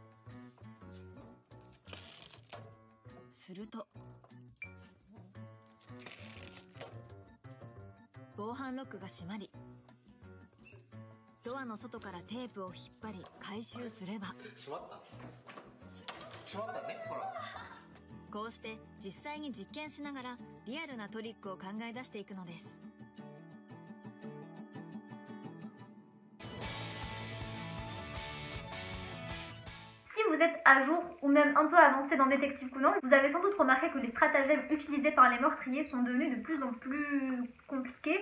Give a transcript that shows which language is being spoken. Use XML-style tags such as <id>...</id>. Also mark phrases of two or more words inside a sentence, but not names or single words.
<ja>すると防犯ロックが閉まり、ドアの外からテープを引っ張り回収すれば閉まったね、ほら。こうして実際に実験しながらリアルなトリックを考え出していくのです。</ja> <fr>Si vous êtes à jour ou même un peu avancé dans Détective Conan, vous avez sans doute remarqué que les stratagèmes utilisés par les meurtriers sont devenus de plus en plus compliqués.</fr>